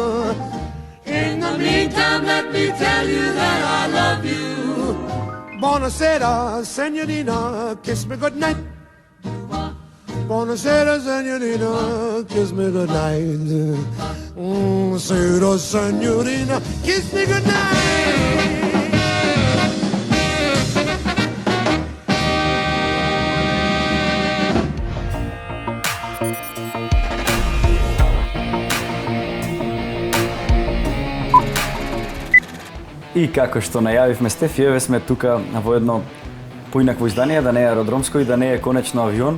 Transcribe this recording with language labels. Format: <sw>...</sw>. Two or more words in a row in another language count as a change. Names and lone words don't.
<en>In the meantime, let me tell you that I love you.</en> <it>Buonasera, signorina,</it> <en>kiss me goodnight.</en> <it>Buonasera, signorina,</it> <en>kiss me goodnight.</en> <it>Buonasera, signorina,</it> <en>kiss me goodnight.</en> <mk>И како што најавивме Стеф, еве сме тука во едно поинакво издание, да не е аеродромско и да не е конечно авион.</mk>